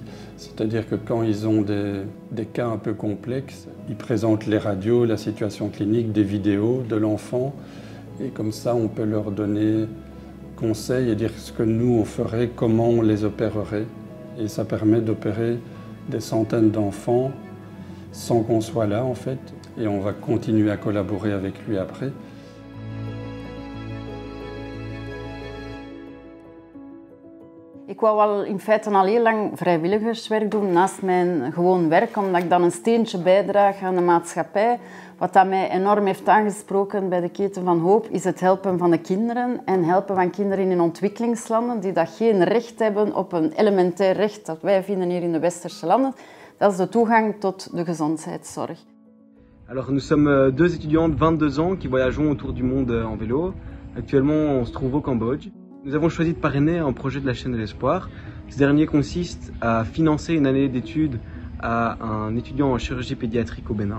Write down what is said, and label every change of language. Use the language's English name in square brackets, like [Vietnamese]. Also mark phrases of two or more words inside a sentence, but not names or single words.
[French] C'est-à-dire que quand ils ont des cas un peu complexes, ils présentent les radios, la situation clinique, des vidéos de l'enfant. Et comme ça, on peut leur donner conseil et dire ce que nous, on ferait, comment on les opérerait. Et ça permet d'opérer des centaines d'enfants sans qu'on soit là, en fait. Et on va continuer à collaborer avec lui après. [Dutch] Ik wou wel in feite al heel lang vrijwilligerswerk doen naast mijn gewoon werk, omdat ik dan een steentje bijdraag aan de maatschappij. Wat dat mij enorm heeft aangesproken bij de Keten van Hoop is het helpen van de kinderen en helpen van kinderen in ontwikkelingslanden die dat geen recht hebben op een elementair recht dat wij vinden hier in de westerse landen. Dat is de toegang tot de gezondheidszorg. [French] Alors nous sommes deux étudiants de 22 ans qui voyageons autour du monde en vélo. Actuellement, on se trouve au Cambodge. Nous avons choisi de parrainer un projet de la chaîne de l'espoir. Ce dernier consiste à financer une année d'études à un étudiant en chirurgie pédiatrique au Bénin.